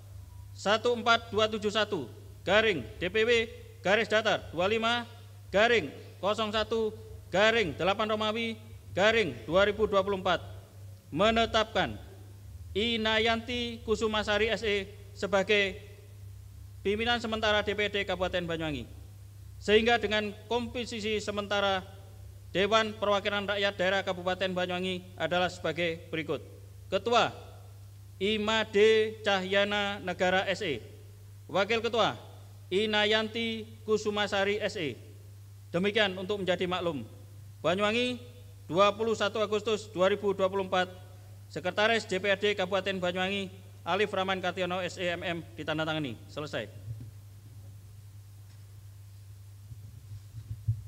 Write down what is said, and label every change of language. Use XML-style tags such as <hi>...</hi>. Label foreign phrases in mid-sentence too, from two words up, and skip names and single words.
<id>14271-DPW-01-8/2024 menetapkan Inayanti Kusumasari SE sebagai pimpinan sementara DPRD Kabupaten Banyuwangi, sehingga dengan komposisi sementara Dewan Perwakilan Rakyat Daerah Kabupaten Banyuwangi adalah sebagai berikut. Ketua Imade Cahyana Negara SE. Wakil Ketua Inayanti Kusumasari SE. Demikian untuk menjadi maklum. Banyuwangi 21 Agustus 2024. Sekretaris DPRD Kabupaten Banyuwangi Alif Rahman Kationo SEMM ditandatangani. Selesai.</id>